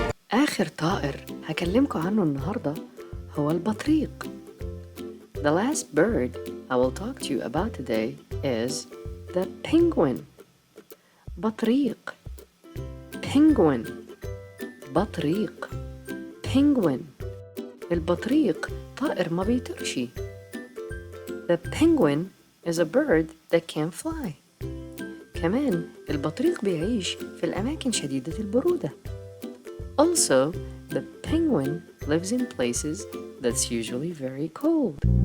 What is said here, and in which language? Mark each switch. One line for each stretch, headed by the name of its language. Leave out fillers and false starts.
Arabic: آخر طائر هكلمكم عنه النهاردة هو البطريق.
English: The last bird I will talk to you about today is the penguin.
Arabic: بطريق penguin بطريق penguin. البطريق طائر ما بيطيرش.
English: The penguin is a bird that can fly.
Arabic: كمان البطريق بيعيش في الأماكن شديدة البرودة.
English: Also, the penguin lives in places that's usually very cold.